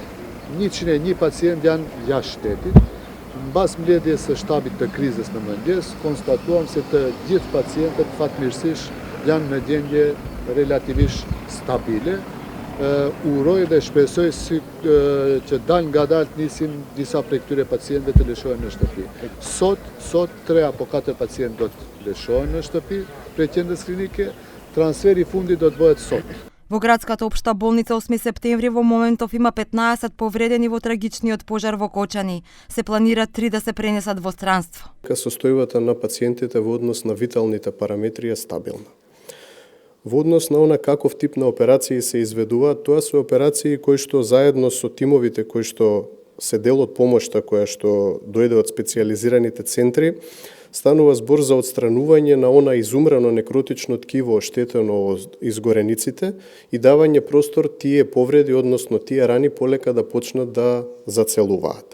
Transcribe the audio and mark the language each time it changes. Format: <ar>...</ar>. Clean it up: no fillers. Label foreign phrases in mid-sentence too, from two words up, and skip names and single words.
<sq>101 pacient janë jashtë shtetit. Mbas mbledhjes së shtabit të krizës në mëngjes, konstatuam se të gjithë pacientët fatmirësisht janë në gjendje relativisht stabile. Uroj dhe shpresoj që dal nga dalë nisin disa prej këtyre pacientëve të lëshohen në shtëpi. Sot 3 apo 4 pacientë do të lëshohen në shtëpi prej qendrës klinike, transferi i fundit do të bëhet sot.</sq> <mk>Во градската општа болница 8 септември во моментов има 15 повредени во трагичниот пожар во Кочани. Се планира 3 да се пренесат во странство. Состојбата на пациентите во однос на виталните параметри е стабилна. Во однос на она каков тип на операции се изведуваат, тоа се операции кои што заедно со тимовите кои што се дел од помошта која што дојде од специјализираните центри, станува збор за отстранување на она изумрано некротично ткиво оштетено од изгорениците и давање простор тие повреди, односно тие рани полека да почнат да зацелуваат.</mk>